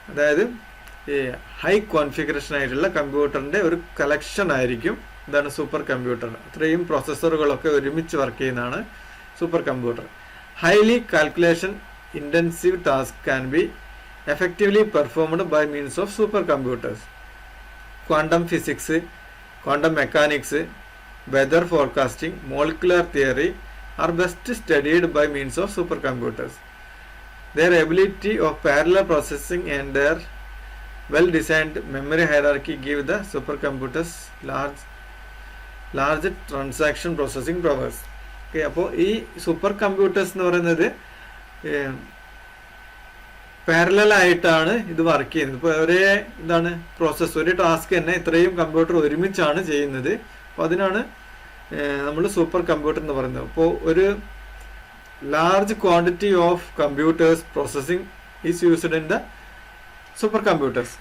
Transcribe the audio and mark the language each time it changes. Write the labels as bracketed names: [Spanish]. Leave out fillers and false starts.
[Malayalam] അതായത് ഈ high configuration ആയിട്ടുള്ള കമ്പ്യൂട്ടറിൻ്റെ ഒരു കളക്ഷൻ ആയിരിക്കും ഇതാണ് സൂപ്പർ കമ്പ്യൂട്ടർ. അത്രയും പ്രോസസ്സറുകളൊക്കെ ഒരുമിച്ച് വർക്ക് ചെയ്യുന്നതാണ് super computer. [English] Highly calculation intensive task can be effectively performed by means of supercomputers. Quantum physics, quantum mechanics, weather forecasting, molecular theory are best studied by means of supercomputers. Their ability of parallel processing and their well-designed memory hierarchy give the supercomputers large transaction processing powers. [Malayalam] Okay, അപ്പോൾ ഈ super computers എന്ന് പറയുന്നത് parallel ആയിട്ടാണ് ഇത് work ചെയ്യുന്നത്. ഇപ്പോൾ ഒരേ എന്താണ് പ്രോസസ്സ്, ഒരു ടാസ്ക് തന്നെ ഇത്രയും കമ്പ്യൂട്ടർ ഒരുമിച്ചാണ് ചെയ്യുന്നത്. അപ്പോൾ അതിനാണ് നമ്മൾ സൂപ്പർ കമ്പ്യൂട്ടർ എന്ന് പറയുന്നത്. അപ്പോൾ ഒരു [English] Large quantity of computers processing is used in the super computers.